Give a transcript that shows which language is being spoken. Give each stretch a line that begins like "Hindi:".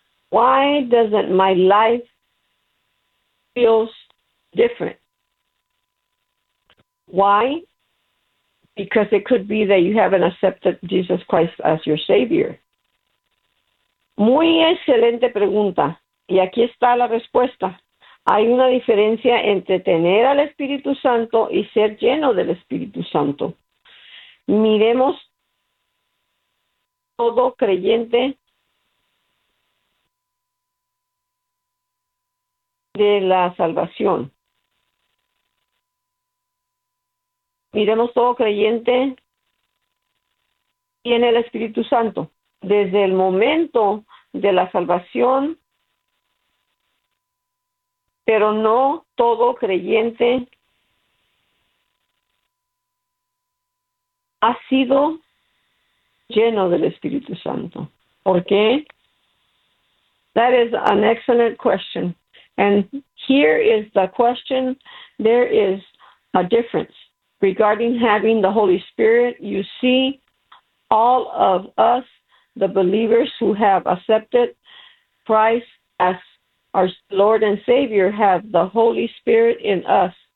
English: Why doesn't my life feel different? Why? Because it could be that you haven't accepted Jesus Christ as your Savior.
Spanish: Muy excelente pregunta. Y aquí está la respuesta. Hay una diferencia entre tener al Espíritu Santo y ser lleno del Espíritu Santo. Miremos todo creyente de la salvación. Miremos todo creyente tiene el Espíritu Santo. Desde el momento de la salvación, pero no todo creyente ha sido lleno del Espíritu Santo. ¿Por qué?
English: That is an excellent question. And here is the question. There is a difference regarding having the Holy Spirit. You see, all of us, the believers who have accepted Christ as our Lord and Savior, have the Holy Spirit in us.